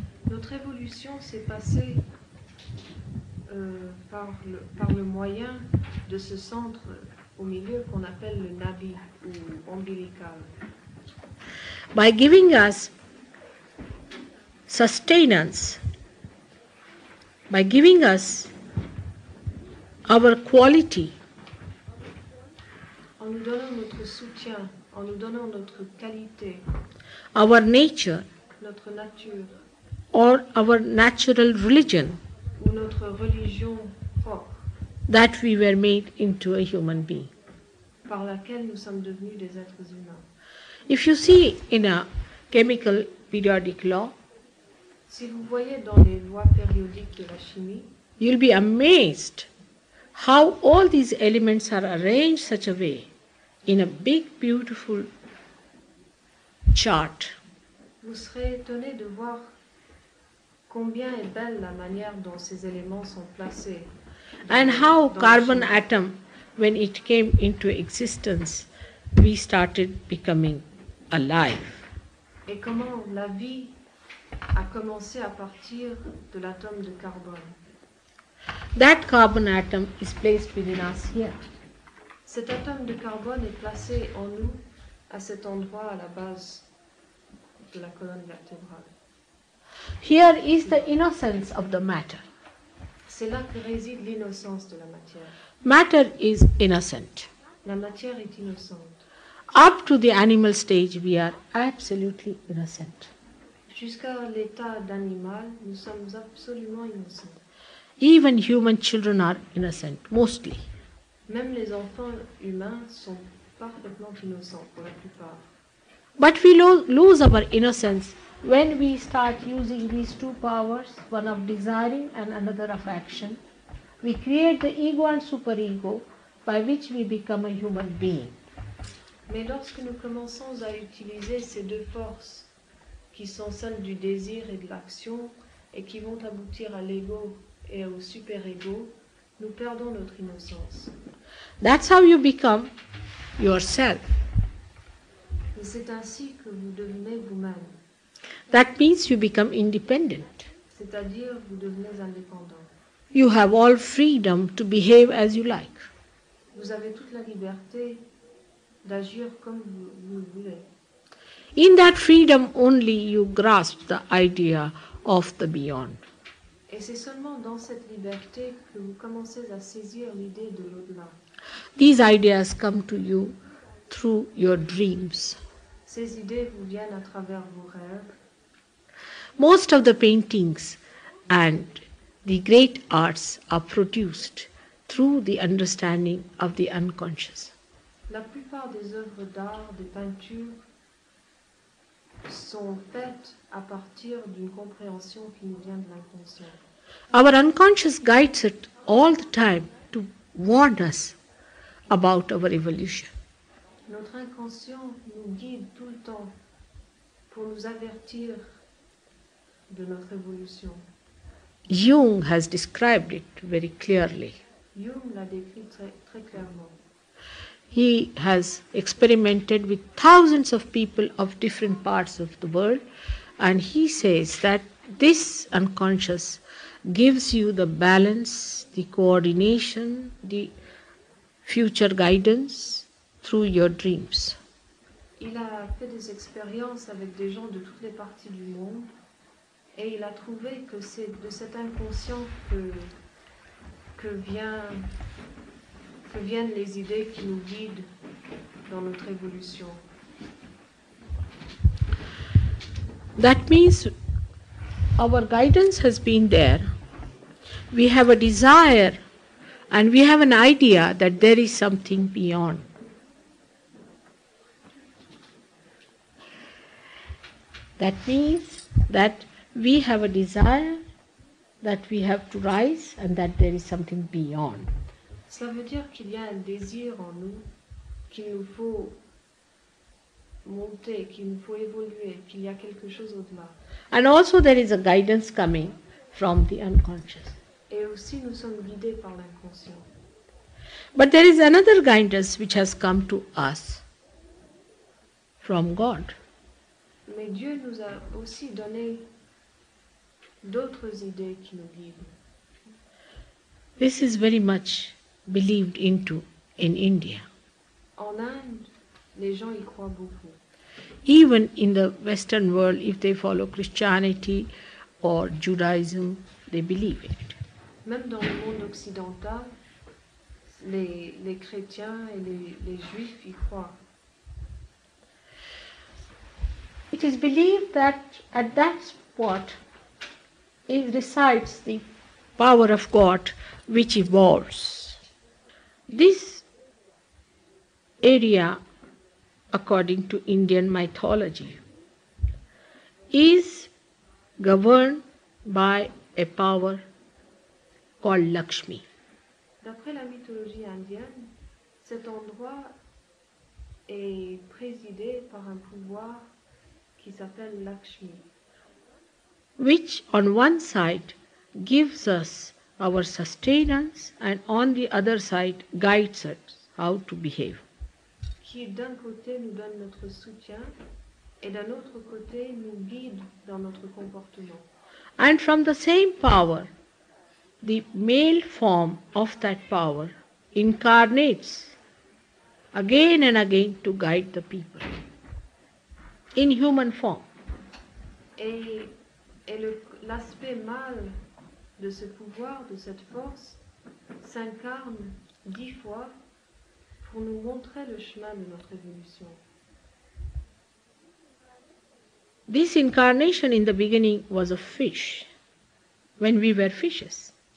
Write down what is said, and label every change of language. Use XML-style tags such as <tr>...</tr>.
<fr>Notre évolution s'est passée par le moyen de ce centre au milieu qu'on appelle le Navi ou ombilical.</fr> <en>By giving us sustenance, by giving us our quality,</en> <fr>En nous donnant notre soutien, en nous donnant notre qualité,</fr> <en>our nature,</en> <fr>notre nature</fr> <en>or our natural religion,</en> <fr>ou notre religion propre,</fr> <en>that we were made into a human being.</en> <fr>par laquelle nous sommes devenus des êtres humains.</fr> <en>If you see in a chemical periodic law,</en> <fr>Si vous voyez dans les lois périodiques de la chimie,</fr> <en>you'll be amazed how all these elements are arranged such a way in a big, beautiful chart.</en> <fr>vous serez étonné de voir combien est belle la manière dont ces éléments sont placés.</fr> <en>And how</en> <fr>dans la</fr> <en>carbon</en> <fr>chimie.</fr> <en>atom, when it came into existence, we started becoming alive.</en> <fr>Et comment la vie a commencé à partir de l'atome de carbone.</fr> <en>That carbon atom is placed within us here.</en> <fr>Cet atome de carbone est placé en nous, à cet endroit, à la base de la colonne vertébrale.</fr> <en>Here is the innocence of the matter.</en> <fr>C'est là que réside l'innocence de la matière.</fr> <en>Matter is innocent.</en> <fr>La matière est innocente.</fr> <en>Up to the animal stage, we are absolutely innocent.</en> <fr>Jusqu'à l'état d'animal, nous sommes absolument innocents.</fr> <en>Even human children are innocent, mostly.</en> <fr>Même les enfants humains sont parfaitement innocents pour la plupart.</fr> <en>But we lose our innocence when we start using these two powers, one of desiring and another of action. We create the ego and superego by which we become a human being.</en> <fr>Mais lorsque nous commençons à utiliser ces deux forces, qui sont celles du désir et de l'action, et qui vont aboutir à l'ego et au super-ego, nous perdons notre innocence.</fr> <en>That's how you become yourself.</en> <fr>Et c'est ainsi que vous devenez vous-même,</fr> <en>That means you become independent.</en> <fr>c'est-à-dire vous devenez indépendant.</fr> <en>You have all freedom to behave as you like.</en> <fr>Vous avez toute la liberté d'agir comme vous le voulez.</fr> <en>In that freedom only you grasp the idea of the beyond.</en> <fr>Et c'est seulement dans cette liberté que vous commencez à saisir l'idée de l'au-delà.</fr> <en>These ideas come to you through your dreams.</en> <fr>Ces idées vous viennent à travers vos rêves.</fr> <en>Most of the paintings and the great arts are produced through the understanding of the unconscious.</en> <fr>La plupart des œuvres d'art, des peintures, sont faites à partir d'une compréhension qui nous vient de l'inconscient.</fr> <en>Our unconscious guides it all the time to warn us about our evolution.</en> <fr>Notre inconscient nous guide tout le temps pour nous avertir de notre évolution.</fr> <en>Jung has described it very clearly.</en> <fr>Jung l'a décrit très, très clairement.</fr> <en>He has experimented with thousands of people of different parts of the world, and he says that this unconscious gives you the balance, the coordination, the future guidance through your dreams.</en> <fr>Il a fait des expériences avec des gens de toutes les parties du monde et il a trouvé que c'est de cet inconscient que viennent les idées qui nous guident dans notre évolution.</fr> <en>That means our guidance has been there. We have a desire and we have an idea that there is something beyond. That means that we have a desire that we have to rise and that there is something beyond.</en> <fr>Cela veut dire qu'il y a un désir en nous, qu'il nous faut monter, qu'il nous faut évoluer, qu'il y a quelque chose au-delà.</fr> <en>And also there is a guidance coming from the unconscious.</en> <fr>Et aussi nous sommes guidés par l'inconscient.</fr> <en>But there is another guidance which has come to us from God.</en> <fr>Mais Dieu nous a aussi donné d'autres idées qui nous guident.</fr> <en>This is very much believed into in India.</en> <fr>En Inde, les gens y croient beaucoup.</fr> <en>Even in the Western world, if they follow Christianity or Judaism, they believe it.</en> <fr>Même dans le monde occidental, les chrétiens et les juifs y croient.</fr> <en>It is believed that at that spot resides the power of God which evolves. This area, according to Indian mythology, is governed by a power called Lakshmi.</en> <fr>D'après la mythologie indienne, cet endroit est présidé par un pouvoir qui s'appelle Lakshmi,</fr> <en>which on one side gives us our sustenance and on the other side guides us how to behave.</en> <fr>qui d'un côté nous donne notre soutien et d'un autre côté nous guide dans notre comportement.</fr> <en>And from the same power, the male form of that power incarnates again and again to guide the people in human form.</en> <fr>Et l'aspect mâle de ce pouvoir, de cette force, s'incarne 10 fois pour nous montrer le chemin de notre évolution.</fr> <en>This incarnation in the beginning was a fish, when we were fishes.</en>